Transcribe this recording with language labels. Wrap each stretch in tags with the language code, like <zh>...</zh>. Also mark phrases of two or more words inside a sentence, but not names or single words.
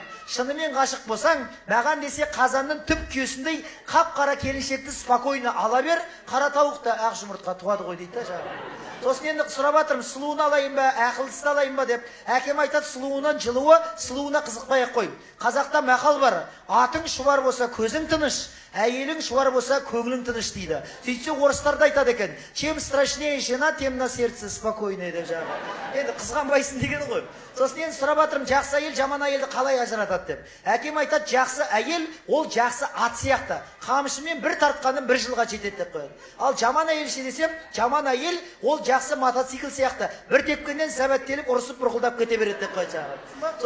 <kk>Шынымен ғашық болсаң, маған десе қазанның түп күйесіндей қап-қара келіншекті спокойно ала бер, қара тауықта ақ жұмыртқа туады ғой" дейді жағы. Сосын енді сұрап жатырмын: "Сұлуын алайын ба, ақылдысын алайын ба" деп. Әкем айтады: "Сұлуынан жылуы, сұлуына қызықпай-ақ қой. Қазақта мақал бар: атың шұбар болса көзің тыныш, әйелің шұбар болса көңілің тыныш" дейді. Сөйтсе орыстарда айтады екен:</kk> <ru>"Чем страшнее жена, тем на сердце спокойно"</ru> <kk>деп жағы. Енді қызғанбайсың деген ғой. Сосын енді сұрап жатырмын: "Жақсы әйел жаман әйелді қалай ажыратады" деп. Әкем айтады: "Жақсы әйел ол жақсы ат сияқты, қамшымен бір тартқанын 1 жылға жетеді" деп қояды. Ал жаман әйел ше десем, жаман әйел ол жақсы мотоцикл сияқты, бір тепкеннен сәбәттеліп ұрысып бұрқылдап кете береді деп қояды жағы.</kk>